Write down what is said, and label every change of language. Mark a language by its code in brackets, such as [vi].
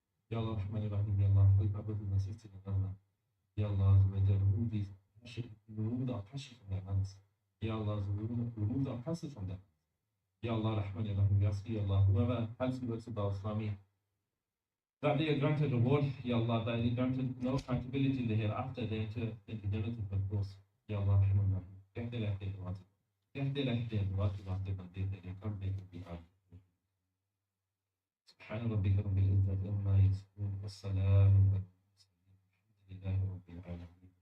[en] Ya Allah, Rahman, Rahim, Ya Allah, help our brothers and sisters in Allah. Ya Allah, remove the oppression from their hands. Ya Allah, remove the oppressors from them. Ya Allah, Rahman, Rahim, we ask you, Allah, whoever helps the works of Dawah Islami, that they are granted reward, Ya Allah, that they are granted no accountability in the hereafter, they enter into Jannah of course. [hi] Ya Allah, Rahman, Rahim, कहते रहते हैं दुआ से कहते रहते हैं दुआ के वास्ते बंदे तेरे कर दे कभी आप [ar] سبحان ربك رب العزة عما يصفون والسلام على المرسلين الحمد لله رب العالمين.